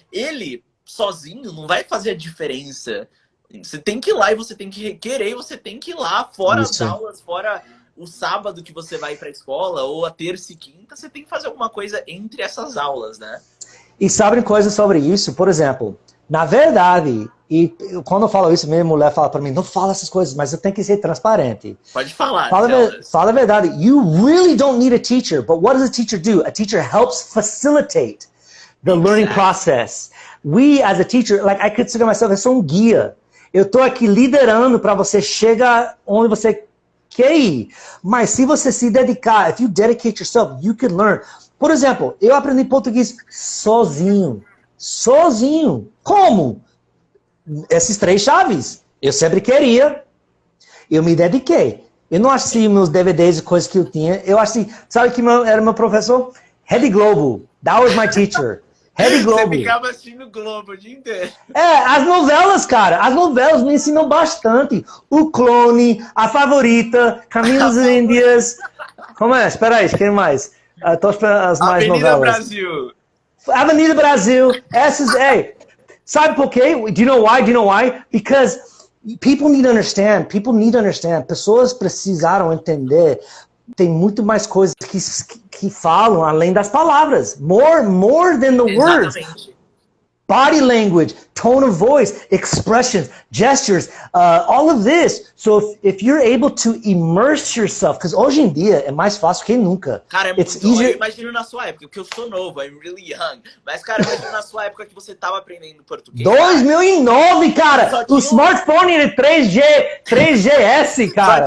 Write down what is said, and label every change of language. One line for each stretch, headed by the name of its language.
Portuguese: Ele sozinho não vai fazer a diferença. Você tem que ir lá e você tem que querer, você tem que ir lá, fora as aulas, fora o sábado que você vai para a escola, ou a terça e quinta, você tem que fazer alguma coisa entre essas aulas, né? E sabem coisas sobre isso? Por exemplo, na verdade, e quando eu falo isso, minha mulher fala para mim, não fala essas coisas, mas eu tenho que ser transparente. Pode falar. Fala a verdade.
English: You really don't need a teacher, but what does a teacher do? A teacher helps facilitate the learning process. We, as a teacher, I consider myself,
Portuguese: eu sou um guia. Eu estou aqui liderando para você chegar onde você quer ir. Mas se você se dedicar,
English: if you dedicate yourself, you can learn.
Portuguese: Por exemplo, eu aprendi português sozinho. Sozinho. Como? Essas 3 chaves. Eu sempre queria. Eu me dediquei. Eu não assisti meus DVDs e coisas que eu tinha. Eu assisti, sabe que era meu professor?
English: Rede Globo. That was my teacher. Rede Globo.
Portuguese: Você ficava assistindo Globo o dia inteiro. As novelas, cara. As novelas me ensinam bastante. O Clone, A Favorita, Caminho das Índias. Como é? Espera aí, quem mais? Tô esperando as mais Avenida novelas. Brasil. Avenida Brasil. Essas, sabe por quê?
English: Do you know why? Because people need to understand.
Portuguese: Pessoas precisaram entender. Tem muito mais coisas que falam além das palavras.
English: More than the words. Body language, tone of voice, expressions, gestures, all of this. So if you're able to immerse yourself, because
Portuguese: hoje em dia é mais fácil que nunca. Cara, eu imagino na sua época, porque eu sou novo,
English: I'm really young.
Portuguese: Mas, cara, imagina na sua época que você estava aprendendo português. 2009, cara! O smartphone era 3GS, cara.